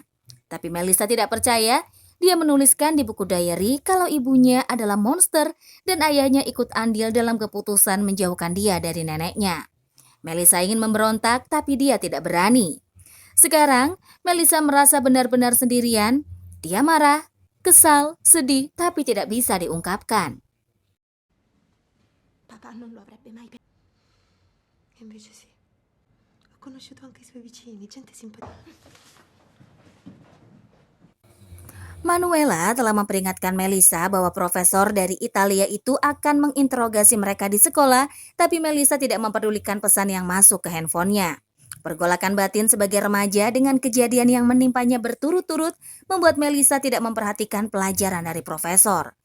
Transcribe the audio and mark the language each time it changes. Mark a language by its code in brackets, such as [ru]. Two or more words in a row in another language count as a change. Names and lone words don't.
[id] Tapi Melissa tidak percaya. Dia menuliskan di buku diary kalau ibunya adalah monster dan ayahnya ikut andil dalam keputusan menjauhkan dia dari neneknya. Melissa ingin memberontak tapi dia tidak berani. Sekarang, Melissa merasa benar-benar sendirian. Dia marah, kesal, sedih tapi tidak bisa diungkapkan. [it] Papà non lo avrebbe mai pensato. E invece sì. Ho conosciuto anche i suoi vicini, gente simpatica. [id] Manuela telah memperingatkan Melissa bahwa profesor dari Italia itu akan menginterogasi mereka di sekolah, tapi Melissa tidak mempedulikan pesan yang masuk ke handphonenya. Pergolakan batin sebagai remaja dengan kejadian yang menimpanya berturut-turut membuat Melissa tidak memperhatikan pelajaran dari profesor.